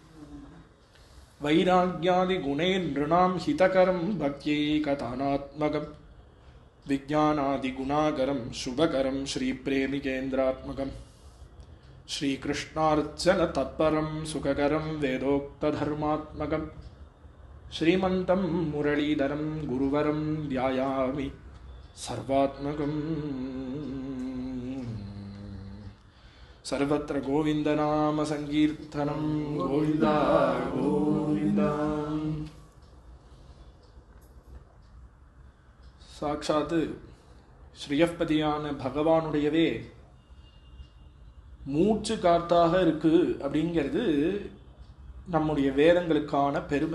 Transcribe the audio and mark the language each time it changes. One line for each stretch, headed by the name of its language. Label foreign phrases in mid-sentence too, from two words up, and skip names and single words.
Sanskrit: वैराग्यादिगुणैर्नृणां हितकरं भक्त्यैकतानात्मकं विज्ञानादिगुणाकरं शुभकरं श्रीप्रेमिकेन्द्रात्मकं श्रीकृष्णार्चनतत्परं सुखकरं वेदोक्तधर्मात्मकं श्रीमन्तं मुरलीधरं गुरुवरं ध्यायामि सर्वात्मकम्। सर्वत्र गोविन्दनाम संकीर्तनं गोविन्दा गोविन्दा।
Tamil: சாட்சாத்து ஸ்ரீயப்பதியான பகவானுடையவே மூச்சு காத்தாக இருக்கு அப்படிங்கிறது நம்முடைய வேதங்களுக்கான பெருமை.